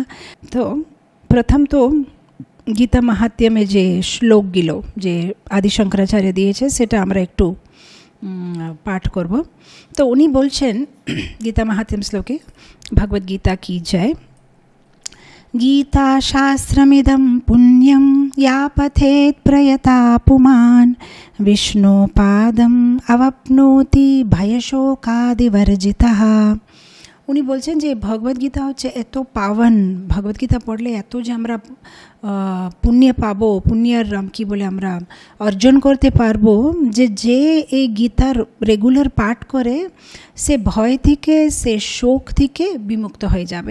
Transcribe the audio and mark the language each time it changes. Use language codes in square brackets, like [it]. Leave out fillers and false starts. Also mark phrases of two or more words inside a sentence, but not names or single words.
[bn] তো প্রথম তো গীতা মাহাত্ম্যে যে শ্লোকগুলো যে আদি শঙ্করাচার্য দিয়েছে সেটা আমরা একটু পাঠ করব। তো উনি বলছেন গীতা মাহাত্ম্য শ্লোকে, ভগবদ্গীতা কি জয়। [sa] गीता शास्त्रमिदं पुण्यं या पठेत् प्रयता पुमान् विष्णुपादम् अवाप्नोति भयशोकादिवर्जितः। [bn] উনি বলছেন যে ভগবদ্গীতা হচ্ছে এত পাবন, ভগবদ্গীতা পড়লে এত যে আমরা পুণ্য পাবো, পুণ্যের কী বলে আমরা অর্জন করতে পারবো, যে এই গীতার রেগুলার পাঠ করে সে ভয় থেকে, সে শোক থেকে বিমুক্ত হয়ে যাবে।